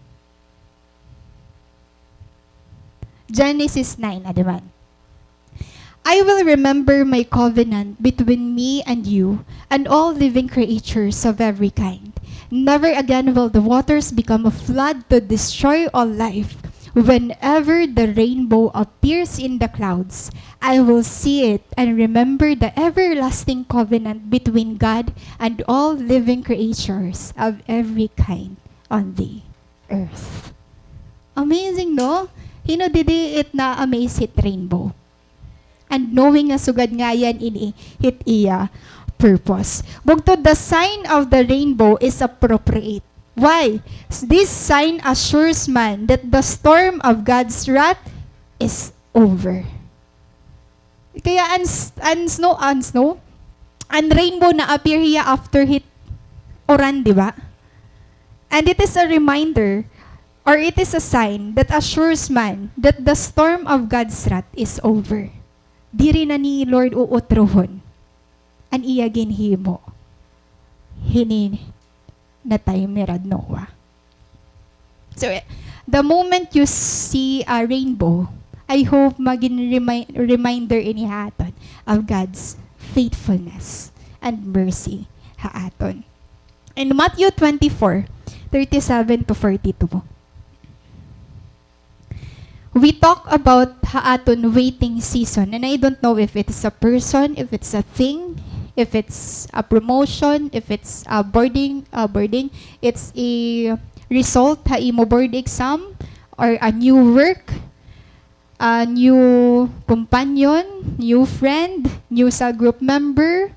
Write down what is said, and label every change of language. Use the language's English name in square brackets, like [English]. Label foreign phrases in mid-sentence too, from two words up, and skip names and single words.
[Waray] Genesis 9, adiman. [English] I will remember my covenant between me and you and all living creatures of every kind. Never again will the waters become a flood to destroy all life. Whenever the rainbow appears in the clouds, I will see it and remember the everlasting covenant between God and all living creatures of every kind on the earth. Amazing, [Waray] no? Hino didi it na amaze it rainbow. [English] And knowing [Waray] nga sugad nga yan ini hit iya purpose. Bugtod, [English] the sign of the rainbow is appropriate. Why? This sign assures man that the storm of God's wrath is over. [Waray] Kaya ang rainbow na appear hiya after hit oran, di ba? [English] And it is a reminder, or it is a sign that assures man that the storm of God's wrath is over. [Waray] Diri na ni Lord uutrohon an iya ginhimo. Hini na time ni Radnoa. [English] So, the moment you see a rainbow, I hope maging reminder [Waray] ini haaton [English] of God's faithfulness and mercy haaton. In Matthew 24:37 to 42, we talk about haaton waiting season, and I don't know if it's a person, if it's a thing, if it's a promotion, if it's a boarding, it's a result [Waray] ha imo [English] board exam, or a new work, a new companion, new friend, new cell group member.